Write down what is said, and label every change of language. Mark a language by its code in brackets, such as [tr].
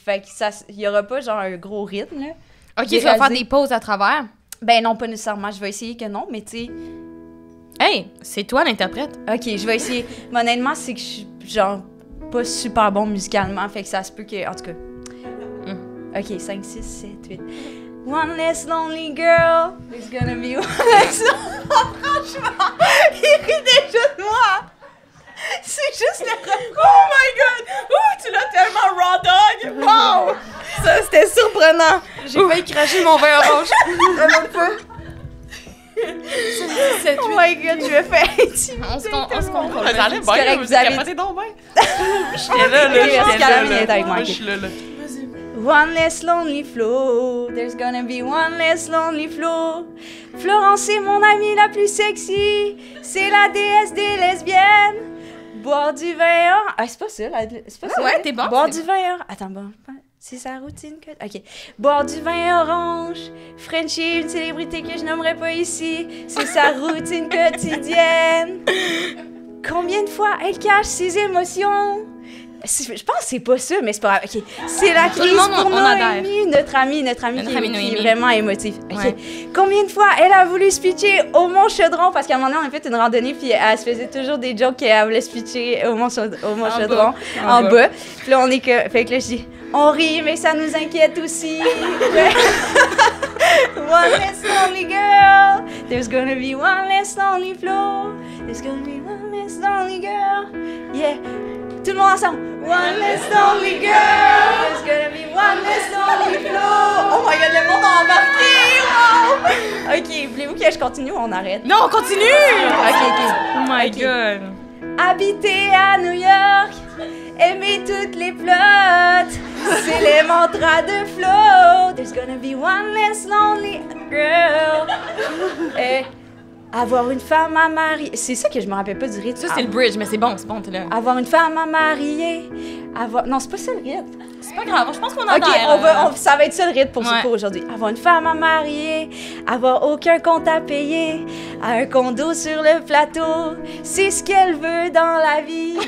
[fr] Fait que il y aura pas, genre, un gros rythme, là. Ok, J'ai tu vas faire réalisé- des pauses à travers. Ben non, pas nécessairement. Je vais essayer que non, mais tu sais... Hey, c'est toi l'interprète. OK, je vais essayer. Mais honnêtement, c'est que je suis, genre... pas super bon musicalement, fait que ça se peut que... En tout cas... OK, 5, 6, 7, 8... [en] One less lonely girl, there's gonna be one less... [fr] Franchement, il rit déjà de moi! C'est juste le refrain! [en] Oh my god! [fr] Ouh, tu l'as tellement raw dog! Wow! Ça, c'était surprenant! J'ai failli cracher mon vin orange. [en] Oh my god, [fr] je vais faire intimider. On se contrôle. Ça allait bien, correct, vous vous avez capotez donc bien. J'étais là, Calamine est avec moi. Moi, je suis là. [en] One less lonely flow, there's gonna be one less lonely flow. [fr] Florence est mon amie la plus sexy, c'est la déesse des lesbiennes. Boire du vin orange. Ah, c'est pas ça, c'est pas ça. Ouais, t'es bon. Boire du vin orange. Attends, bon. C'est sa routine que... OK. Boire du vin orange. Frenchie, une célébrité que je nommerai pas ici. C'est sa routine quotidienne. Combien de fois elle cache ses émotions? Je pense que c'est pas ça, mais c'est pas grave. OK. C'est la crise pour Noémie, notre amie qui est vraiment émotive. OK. Ouais. Combien de fois elle a voulu se pitcher au Mont Chaudron? Parce qu'à un moment donné, on a fait une randonnée, puis elle se faisait toujours des jokes qu'elle voulait se pitcher au Mont Chaudron, en bas. Puis là, on est que... Fait que là, je dis... On rit, mais ça nous inquiète aussi. [en] One less lonely girl. There's gonna be one less lonely flow. There's gonna be one less lonely girl. Yeah. [fr] Tout le monde ensemble. [en] One less lonely girl. There's gonna be one less lonely flow. Oh my god, [fr] le monde a embarqué. Wow. OK, voulez-vous que je continue ou on arrête? Non, on continue! OK. [en] Oh my OK. god! [fr] Habiter à New York, aimer toutes les plots, c'est les mantras de Flo. [en] There's gonna be one less lonely girl. [fr] Avoir une femme à marier. C'est ça que je me rappelle pas du rythme. Ça, c'est le bridge, mais c'est bon, t'es là. Avoir une femme à marier. Non, c'est pas ça le rythme. C'est pas grave, je pense qu'on en OK, ça va être ça le rythme pour aujourd'hui. Avoir une femme à marier, avoir aucun compte à payer, un condo sur le plateau, c'est ce qu'elle veut dans la vie.